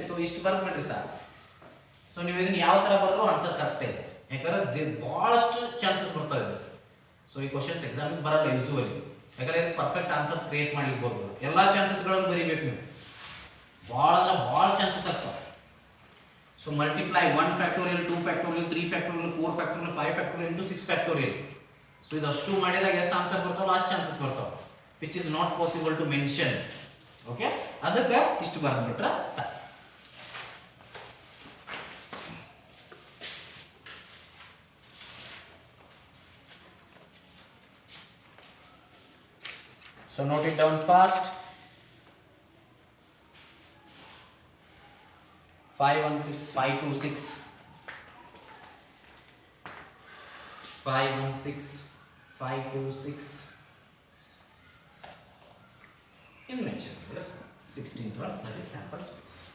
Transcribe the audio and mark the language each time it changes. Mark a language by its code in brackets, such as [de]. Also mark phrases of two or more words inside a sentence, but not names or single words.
[kn] ಸೊ ಇಷ್ಟು ಬರ್ಬಿಟ್ರಿ ಸರ್. ಸೊ ನೀವು ಇದನ್ನ ಯಾವ ಥರ ಬರೆದ್ರು [en] answer correct [kn] ಇದೆ, ಯಾಕಂದ್ರೆ ಭಾಳಷ್ಟು ಚಾನ್ಸಸ್ ಬರ್ತಾ ಇದೆ. ಸೊ ಈ ಕ್ವಶನ್ಸ್ ಎಕ್ಸಾಮಿಗೆ ಬರಲ್ಲ ಯೂಸುವಲಿ, ಯಾಕಂದ್ರೆ ಇದಕ್ಕೆ [en] perfect answers create [kn] ಮಾಡ್ಲಿಕ್ಕೆ ಬರ್ಬೋದು. ಎಲ್ಲ ಚಾನ್ಸಸ್ಗಳನ್ನು ಬರೀಬೇಕು ನೀವು, ಭಾಳ ಚಾನ್ಸಸ್ ಆಗ್ತಾವೆ. [en] So multiply 1 factorial, 2 factorial, 3 factorial, 4 factorial, 5 factorial into 6 factorial. [kn] So ಇದಷ್ಟು ಮಾಡಿದಾಗ ಎಷ್ಟು ಆನ್ಸರ್ ಬರ್ತಾವಲ್ಲ ಅಷ್ಟು ಚಾನ್ಸಸ್ ಬರ್ತಾವೆ, [en] which is not possible to mention. [kn] Okay, ಅದಕ್ಕೆ ಇಷ್ಟು ಬರೆದ್ಬಿಟ್ರೆ ಸಾಕು. [en] So note it down fast. 516 526 516 526 in mention this 16th one, that is sample space.